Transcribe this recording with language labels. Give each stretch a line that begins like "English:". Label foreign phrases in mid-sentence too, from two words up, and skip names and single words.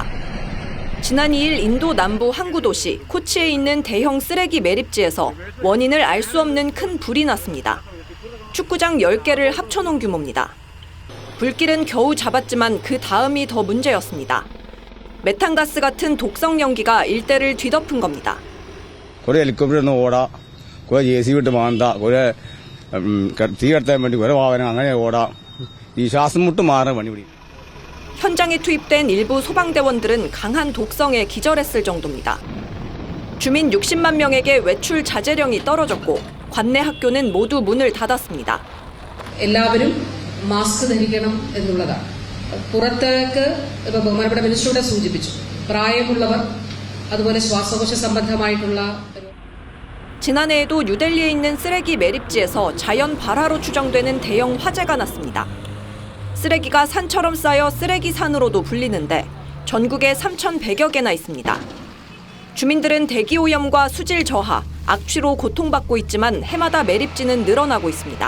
Korean: 지난 2일 인도 남부 항구 도시 코치에 있는 대형 쓰레기 매립지에서 원인을 알 수 없는 큰 불이 났습니다. 축구장 10개를 합쳐놓은 규모입니다. 불길은 겨우 잡았지만 그 다음이 더 문제였습니다. 메탄가스 같은 독성 연기가 일대를 뒤덮은 겁니다.
Malayalam: കുറെ ഹെലികോപ്റ്റർ ഓടാ കുറെ ജെസിബി ഇട്ട് മാന്താ കുറെ തീ കടത്താൻ വേണ്ടി കുറെ വാഹനം അങ്ങനെ ഓടാ ഈ ശ്വാസം മുട്ട് മാറുന്ന പണിപിടി.
Korean: 현장에 투입된 일부 소방대원들은 강한 독성에 기절했을 정도입니다. 주민 60만 명에게 외출 자제령이 떨어졌고 관내 학교는 모두 문을 닫았습니다.
Malayalam: എല്ലാവരും മാസ്ക് ധരിക്കണം എന്നുള്ളതാണ്. പുറത്തേക്ക് ബഹുമാനപ്പെട്ട മിനിസ്റ്ററുടെ സൂചിപ്പിച്ചു. പ്രായമുള്ളവർ അതുപോലെ ശ്വാസകോശ സംബന്ധമായിട്ടുള്ള
Korean: 지난해에도 뉴델리에 있는 쓰레기 매립지에서 자연 발화로 추정되는 대형 화재가 났습니다. 쓰레기가 산처럼 쌓여 쓰레기산으로도 불리는데 전국에 3,100여 개나 있습니다. 주민들은 대기오염과 수질 저하, 악취로 고통받고 있지만 해마다 매립지는 늘어나고 있습니다.